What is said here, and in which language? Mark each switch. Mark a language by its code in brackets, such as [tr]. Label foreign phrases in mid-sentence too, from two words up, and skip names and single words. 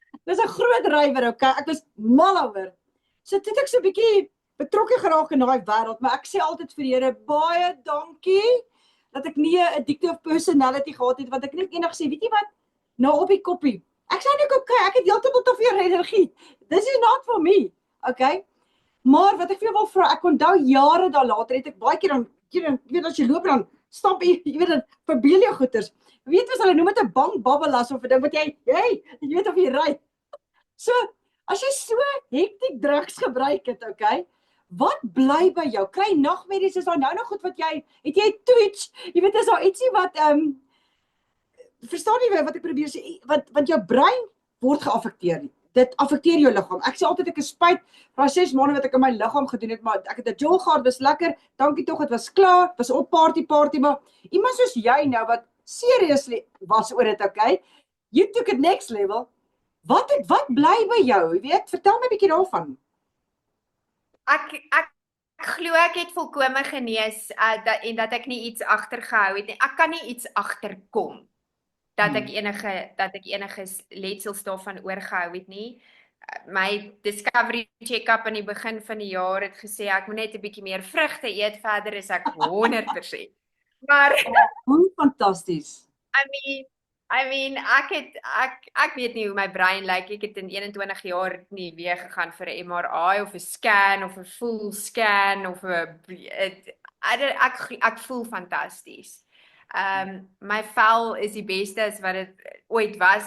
[af] Dis 'n groot rywer, okay? Ek was mal oor. So toe het ek so 'n bietjie betrokke geraak in daai wêreld, maar ek sê altyd vir die Here baie dankie dat ek nie 'n [en] addictive personality [af] gehad het, want ek net eendag sê, weet jy wat? Nou op die koppie. Ek sê net okay, ek het heeltemal te veel energie. [en] This is not for me, okay? [af] Maar wat ek vir jou wil vra, ek onthou jare daar later het ek baie keer dan, jy weet as jy loop dan stap jy weet dan verbeel jou goeters. Weet as hulle noem dit 'n bang babbelas of 'n ding wat jy weet of jy ry. So, as jy so hektiek drugs gebruik het, okay? Wat bly by jou? Kry nagmerries, is daar nou nog goed wat het jy twitch? Jy weet is daar ietsie wat verstaan jy wat ek probeer sê, want jou brein word geaffekteer. Dit affekteer jou liggaam. Ek sê altyd ek is spyt vir 6 maande wat ek in my liggaam gedoen het, maar ek het 'n jol gehad, was lekker. Dankie tog, dit was klaar. Was op party, maar iemand soos jy nou wat seriously was oor dit, okay? [en] You took it next level. [af] Wat bly by jou? Jy weet, vertel my 'n bietjie daarvan. Ek glo ek het volkome genees en dat ek nie iets agtergehou het nie. Ek kan nie iets agterkom dat ek enige letsels daarvan oorgehou het nie. My discovery check-up aan die begin van die jaar het gesê ek moet net 'n bietjie meer vrugte eet, verder is ek 100%. Maar Hoe fantasties. [en] I mean, [af] ek weet nie hoe my brein lyk. Ek het in 21 jaar nie weer gegaan vir 'n MRI of 'n scan of 'n [en] full scan [af] of 'n ek voel fantasties. My vel is die beste as wat dit ooit was.